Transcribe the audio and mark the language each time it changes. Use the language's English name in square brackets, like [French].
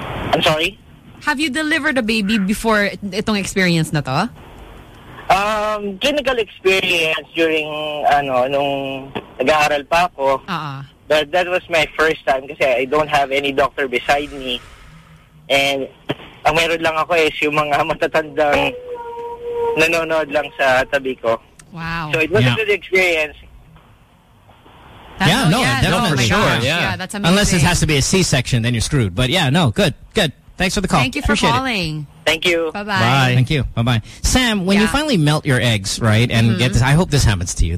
[English] I'm sorry? Have you delivered a baby before [Filipino] itong experience na to? [English] Clinical experience during [Filipino] nung nag-aaral pa ako. Uh-huh. [English] But that was my first time kasi I don't have any doctor beside me. [Filipino] And ang meron lang ako is yung mga matatandang nanonood lang sa tabi ko. [English] Wow. So it wasn't a good experience. Yeah, for sure. Yeah, that's amazing. Unless it has to be a C-section, then you're screwed. But yeah, no, good. Thanks for the call. Thank you for calling. Thank you. Bye-bye. Thank you. Bye-bye. Sam, when you finally melt your eggs, right, and get this, I hope this happens to you.